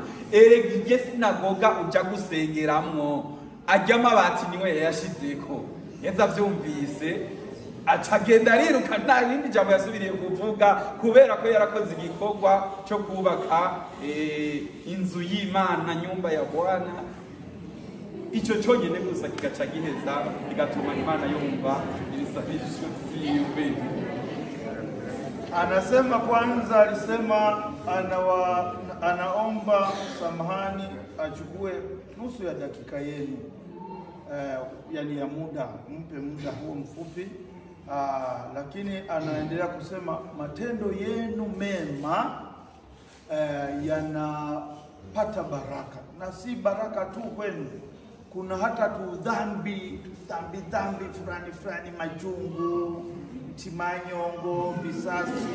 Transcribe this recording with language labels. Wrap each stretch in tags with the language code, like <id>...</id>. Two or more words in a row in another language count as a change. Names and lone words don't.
<rn>Erega irye sinagoga uja gusengeramwo arya amabati niwe yayashizeko. Yesu avyumvise acagenda ariruka, nta rindi jambo yasubiriye kuvuga, kubera ko yarakoze igikorwa cyo kubaka inzu y'Imana,</rn> <sw>nyumba ya Bwana.</sw> <rn>Ico cyonyene gusa kigaca giheza kigatuma Imana yumva ibisabisho vyiwe.</rn> <sw>Anasema kwanza alisema anaomba samahani achukue nusu ya dakika yenu, yani ya muda, mpe muda huo mfupi. Lakini anaendelea kusema matendo yenu mema yanapata baraka, na si baraka tu kwenu, kuna hata tu dhambi fulani, majungu, mtimanyongo, visasi.</sw>